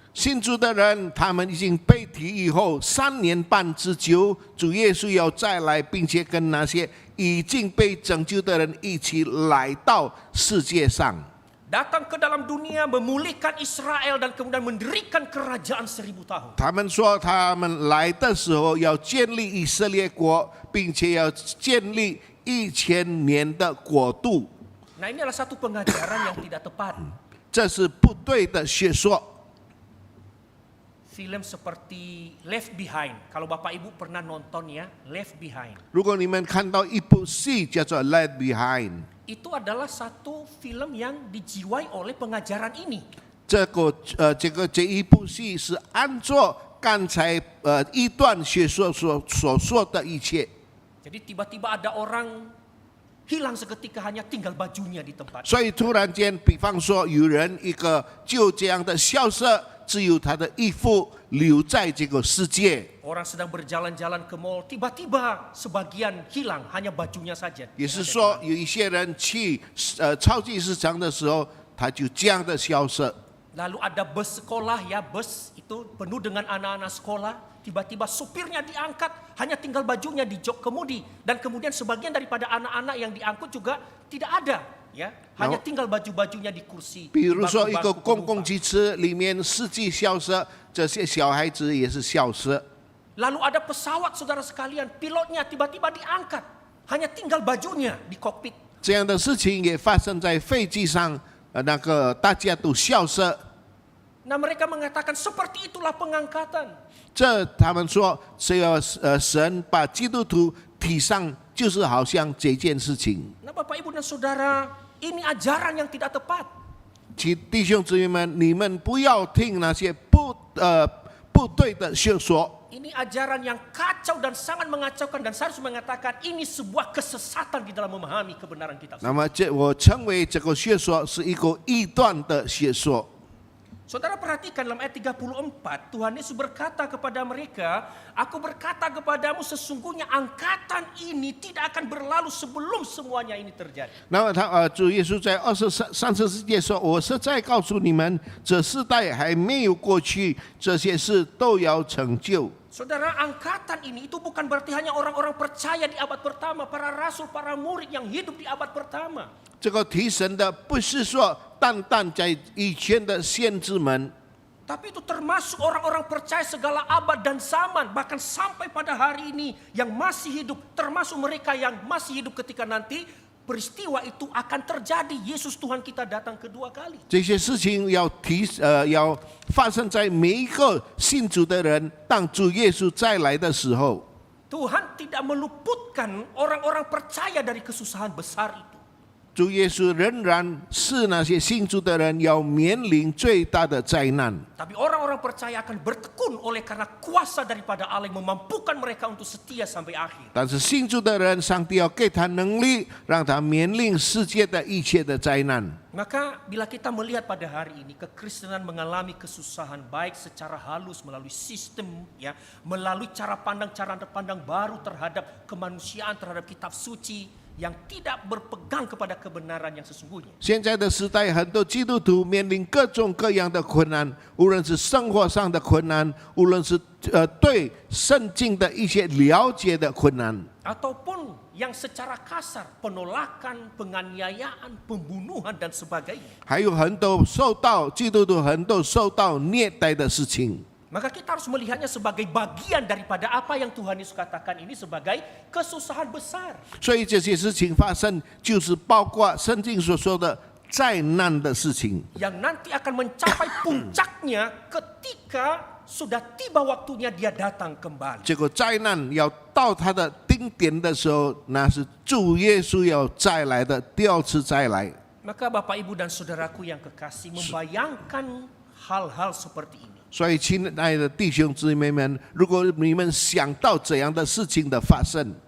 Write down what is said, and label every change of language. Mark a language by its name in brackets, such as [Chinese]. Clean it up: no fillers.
[Chinese] 信主的人，他们已经被提以后3年半之久，主耶稣要再来，并且跟那些已经被拯救的人一起来到世界上。 [Indonesian] Datang ke dalam dunia, memulihkan Israel dan kemudian mendirikan kerajaan 1000 tahun. [Chinese] 他们说，他们来的时候要建立以色列国，并且要建立1000年的国度。 [Indonesian] Nah, ini adalah satu pengajaran yang tidak tepat. [Chinese] 这是不对的学说。 [Indonesian] film seperti Left Behind. Kalau Bapak Ibu pernah nonton ya, Left Behind. [Chinese] 如果你们看到一部戏叫做《Left Behind》， [Indonesian] Itu adalah satu film yang dijiwai oleh pengajaran ini. [Chinese] 这一部戏是按照刚才一段学说所说的一切。 [Indonesian] Jadi tiba-tiba ada orang hilang seketika hanya tinggal bajunya di tempat. [Chinese] 所以突然间，比方说有人一个就这样的消失，只有他的衣服留在这个世界。 [Indonesian] Orang sedang berjalan-jalan ke mall, tiba-tiba sebagian hilang, hanya bajunya saja. [Chinese] 也是说，有一些人去超级市场的时候，他就这样的消失。 [Indonesian] Lalu ada bus sekolah ya, bus itu penuh dengan anak-anak sekolah. Tiba-tiba supirnya diangkat, hanya tinggal bajunya di jok kemudi. Dan kemudian sebagian daripada anak-anak yang diangkut juga tidak ada. Ya, hanya tinggal baju-bajunya di kursi. [Chinese] 比如说，一个 [Indonesian] bangku-bangku [Chinese] 公共 [Indonesian] penumpang. [Chinese] 汽车里面司机消失，这些小孩子也是消失。 [Indonesian] Lalu ada pesawat saudara sekalian, pilotnya tiba-tiba diangkat. Hanya tinggal bajunya di kokpit. [Chinese] 这样的事情也发生在飞机上，那个大家都消失。 [Indonesian] Nah mereka mengatakan seperti itulah pengangkatan. [Chinese] 这他们说，只要神把基督徒提上，就是好像这件事情。 [Indonesian] Nah Bapak Ibu dan Saudara, ini ajaran yang tidak tepat. [Chinese] 弟兄姊妹们，你们不要听那些不对的学说。 [Indonesian] Ini ajaran yang kacau dan sangat mengacaukan dan saya harus mengatakan ini sebuah kesesatan di dalam memahami kebenaran kitab suci. [Chinese] 那么我称为这个学说是一个异端的学说。 [Indonesian] Saudara perhatikan dalam ayat 34, Tuhan Yesus berkata kepada mereka, Aku berkata kepadamu sesungguhnya angkatan ini tidak akan berlalu sebelum semuanya ini terjadi. [Chinese] 那么主耶稣在34节说：“我实在告诉你们，这世代还没有过去，这些事都要成就。” [Indonesian] Saudara, angkatan ini itu bukan berarti hanya orang-orang percaya di abad pertama, para rasul, para murid yang hidup di abad pertama. [Chinese] 这个提神的不是说单单在以前的先知们， [Indonesian] Tapi itu termasuk orang-orang percaya segala abad dan zaman, bahkan sampai pada hari ini yang masih hidup, termasuk mereka yang masih hidup ketika nanti peristiwa itu akan terjadi. Yesus Tuhan kita datang kedua kali. [Chinese] 这些事情要发生在每一个信主的人，当主耶稣再来的时候， [Indonesian] Tuhan tidak meluputkan orang-orang percaya dari kesusahan besar itu. [Chinese] 主耶稣仍然是那些信主的人要面临最大的灾难。 [Indonesian] Tapi orang-orang percaya akan bertekun oleh karena kuasa daripada Allah yang memampukan mereka untuk setia sampai akhir. [Chinese] 但是信主的人，上帝要给他能力，让他面临世界的一切的灾难。 [Indonesian] Maka bila kita melihat pada hari ini kekristenan mengalami kesusahan baik secara halus melalui sistem ya, melalui cara pandang baru terhadap kemanusiaan, terhadap kitab suci yang tidak berpegang kepada kebenaran yang sesungguhnya. [Chinese] 现在的时代，很多基督徒面临各种各样的困难，无论是生活上的困难，无论是对圣经的一些了解的困难， [Indonesian] Ataupun yang secara kasar, penolakan, penganiayaan, pembunuhan dan sebagainya. [Chinese] 还有很多基督徒很多受到虐待的事情。 [Indonesian] Maka kita harus melihatnya sebagai bagian daripada apa yang Tuhan Yesus katakan ini sebagai kesusahan besar. [Chinese] 所以这些事情发生，就是包括圣经所说的灾难的事情。 [Indonesian] Yang nanti akan mencapai puncaknya ketika sudah tiba waktunya dia datang kembali. [Chinese] 这个灾难要到它的顶点的时候，那是主耶稣要再来的第二次再来。 [Indonesian] Maka Bapak Ibu dan Saudaraku yang kekasih membayangkan hal-hal seperti ini. [Chinese] 所以，亲爱的弟兄姊妹们，如果你们想到这样的事情的发生，